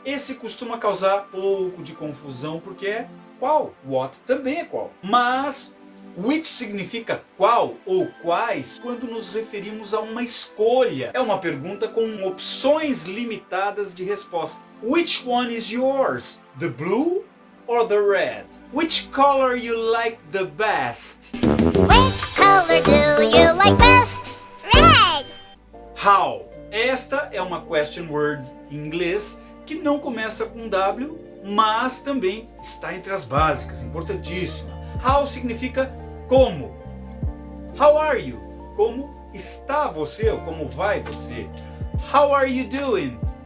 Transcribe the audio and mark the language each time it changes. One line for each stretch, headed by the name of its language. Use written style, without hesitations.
Portuguese: Esse costuma causar pouco de confusão porque é qual. What também é qual. Mas which significa qual ou quais quando nos referimos a uma escolha. É uma pergunta com opções limitadas de resposta.
English: Which one is yours? The blue or the red? Which color you like the best? Which color do you like best? Red. How?
Portuguese: Esta é uma question word em inglês que não começa com W, mas também está entre as básicas, importantíssima. How significa como.
English: How are you?
Portuguese: Como está você ou como vai você?
English: How are you doing?